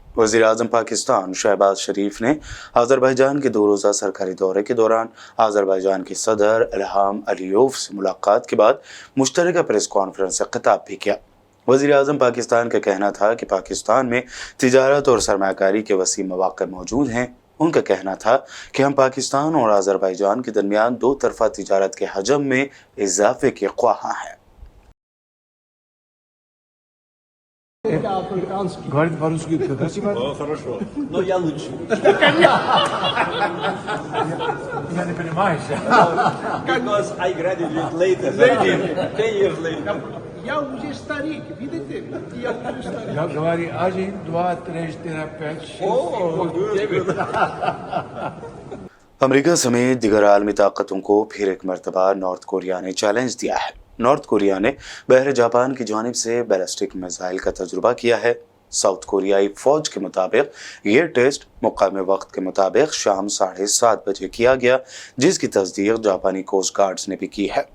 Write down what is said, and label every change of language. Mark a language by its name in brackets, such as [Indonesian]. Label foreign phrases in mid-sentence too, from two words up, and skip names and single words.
[Urdu] وزیر اعظم پاکستان شہباز شریف نے آذربائیجان کے 2 روزہ سرکاری دورے کے دوران آذربائیجان کے صدر الہام علیوف سے ملاقات کے بعد مشترکہ [English] press conference [Urdu] سے خطاب بھی کیا. وزیر اعظم پاکستان کا کہنا تھا کہ پاکستان میں تجارت اور سرمایہ کاری کے وسیع موقعے موجود ہیں. ان کا کہنا تھا کہ ہم پاکستان اور آذربائیجان کے درمیان 2 طرفہ تجارت کے حجم میں اضافے کے خواہاں ہیں. [Russian] Говорит по-русски красиво. О, хорошо. Но я лучше. Я не понимаю. [English] Because I graduated later. 10 years later. [Russian] Я уже старик, видите? Я уже старик. Я говорю 1, 2, 3, 4, 5, 6, 7, 8. [Urdu] امریکہ سمیت دیگر عالمی طاقتوں کو پھر ایک مرتبہ نارتھ کوریا نے چیلنج دیا ہے. نارتھ کوریا نے بحر جاپان کی جانب سے [English] ballistic missile [Urdu] کا تجربہ کیا ہے. ساؤتھ کوریائی فوج کے مطابق یہ ٹیسٹ مقامی وقت کے مطابق شام 7:30 بجے کیا گیا، جس کی تصدیق جاپانی [English] coast guards [Urdu] نے بھی کی ہے.